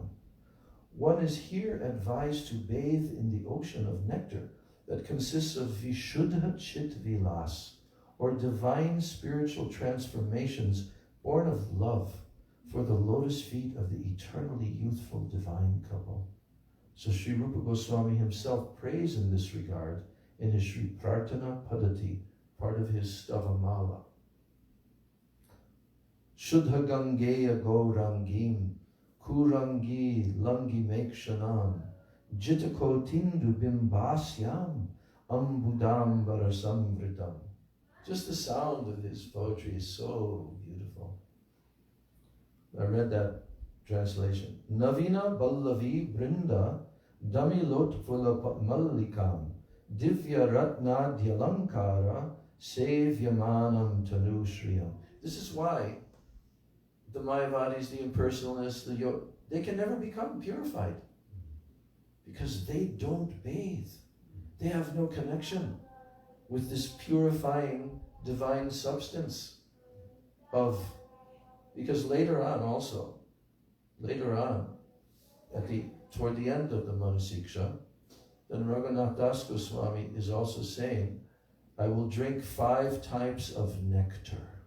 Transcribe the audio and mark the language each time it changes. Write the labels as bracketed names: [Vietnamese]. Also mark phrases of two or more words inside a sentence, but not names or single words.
[English] One is here advised to bathe in the ocean of nectar that consists of [Sanskrit] विशुद्ध चित् विलास, [English] or divine spiritual transformations born of love for the lotus feet of the eternally youthful divine couple. So Sri Rupa Goswami himself prays in this regard in his Sri Prarthana Padati, part of his Stavamala. [Sanskrit] शुद्ध गाङ्गेय गौराङ्गीं कुरङ्गी लङ्गी मेक्षणम् जितको तिन्दु बिम्बास्यम् अम्बुदम् वरसंवृतम्. [English] Just the sound of his poetry is so beautiful. I read that translation. [Sanskrit] नवीन बल्लवी बृन्द दमिलोत्पुल मल्लिकम् दिव्य रत्न द्यलङ्कार सेव्यमानं तनुश्रियम्. [English] This is why the Mayavadis, the impersonalists, the yoga, they can never become purified. Because they don't bathe. They have no connection with this purifying divine substance of, because later on, toward the end of the Manasiksha, then Raghunath Das Goswami is also saying, I will drink 5 types of nectar.